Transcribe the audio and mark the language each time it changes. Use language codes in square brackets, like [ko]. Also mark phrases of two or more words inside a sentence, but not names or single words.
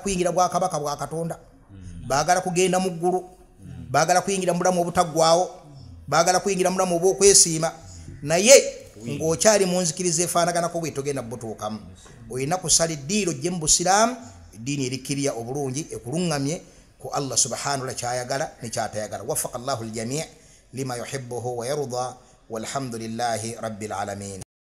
[lg] kuyingira bwakabaka bwa Katonda baagala kugenda mu ggulu baagala kuyingira mu bulamu obutaggwaawo baagala kuyingira mu bulamu obw'okwesiima naye ng'okyali mu nzikiriza efaanaganako bwe togenda butuukamu olina kusala eddiiro gye mu busiraamu eddiini erikkirya obulungi ekuluŋŋamye ku Allah [ar] سبحانه وتعالى [lg] kyayagala ne kyatayagala [ar] وفق الله الجميع لما يحبه ويرضى والحمد لله رب العالمين.